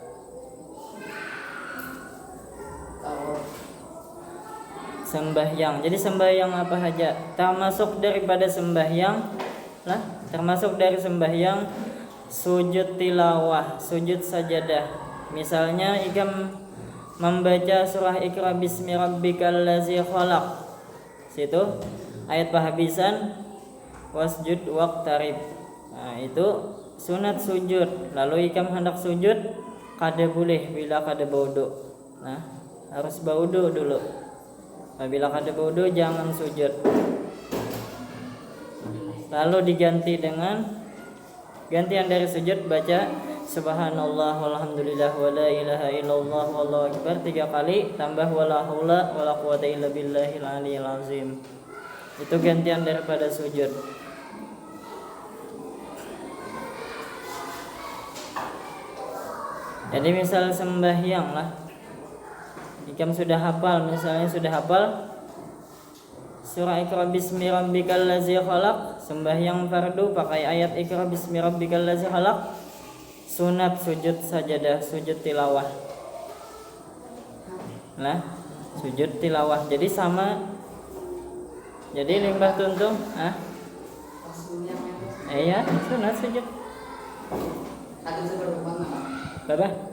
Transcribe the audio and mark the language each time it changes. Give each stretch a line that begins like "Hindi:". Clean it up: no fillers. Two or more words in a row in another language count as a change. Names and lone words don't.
Banjar: Sembahyang. Jadi sembahyang apa saja? Termasuk daripada sembahyang lah, termasuk dari sembahyang sujud tilawah, sujud sajadah. Misalnya ikam membaca surah
Arabic: اقرأ باسم ربك الذي خلق.
Banjar: Situ ayat penghabisan
Arabic: واسجد واقترب.
Banjar: Nah, itu sunat sujud. Lalu ikam hendak sujud kada boleh bila kada berwudu. Nah, harus berwudu dulu. Bila kada berwudu jangan sujud. Lalu diganti dengan gantian dari sujud baca
Arabic: سبحان الله والحمد لله ولا إله إلا الله والله أكبر
Banjar: 3 kali tambah
Arabic: ولا حول ولا قوة إلا بالله العلي العظيم.
Banjar: Itu gantian daripada sujud. Jadi misal sembahyang lah, ikam sudah hafal, misalnya sudah hafal surah
Arabic: اقرأ باسم ربك الذي خلق,
Banjar: sembahyang fardu pakai ayat
Arabic: اقرأ باسم ربك الذي خلق,
Banjar: sunat sujud sajadah, sujud tilawah. Nah, sujud tilawah. Jadi sama. Jadi limbah tuntung, iya, sunat sujud. Berapa?